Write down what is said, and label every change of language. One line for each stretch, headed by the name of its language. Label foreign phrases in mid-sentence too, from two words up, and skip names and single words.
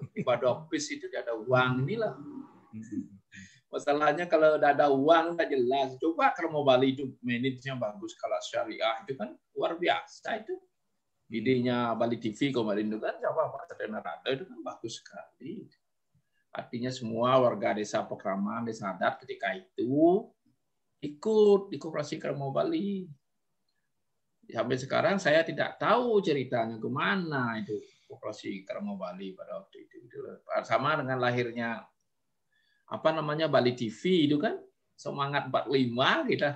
Indonesian: Di Badopis itu ada uang inilah. Masalahnya kalau udah ada uang udah jelas. Coba Krame Bali itu manajenya bagus, kalau syariah itu kan luar biasa itu. Idenya Bali TV kemarin itu kan siapa Pak Tadena Rada itu kan bagus sekali. Artinya semua warga desa Pekraman, desa adat ketika itu ikut di Koperasi Krame Bali. Sampai sekarang saya tidak tahu ceritanya kemana itu Koperasi Krame Bali pada waktu itu. Sama dengan lahirnya Bali TV itu kan semangat 45 kita.